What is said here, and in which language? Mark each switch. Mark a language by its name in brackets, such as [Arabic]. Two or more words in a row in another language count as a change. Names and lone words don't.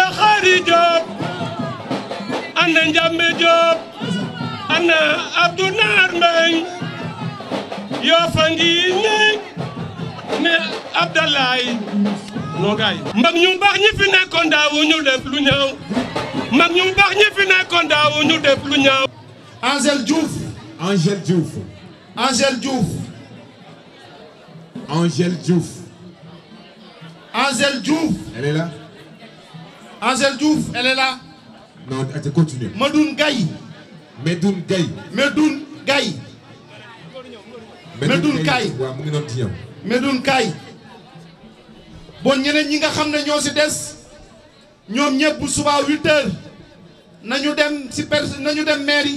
[Wolof] xari Jóob ana Njambe Jóob ana Abdou Naar Mbeng yoo fa ngi ne Abdoulaye noo gaay mag ñu baax ñi fi nekkoon daawu ñu def lu ñaaw mag ñu baax ñi fi nekkoon daawu ñu def lu ñaaw Angèle Diouf Angèle Diouf Angèle Diouf Angèle Diouf Angèle Diouf [French] elle est là Angèle Diouf elle est là non tu continue [Wolof] Medoune Gaye Medoune Gaye Medoune Gaye Medoune Gaye waaw mu ngi noonu ci ñoom Medoune Gaye bon ñeneen ñi nga xam ne ñoo si des ñoom ñëpp bu subaa 8h nañu dem si nañu dem mairie.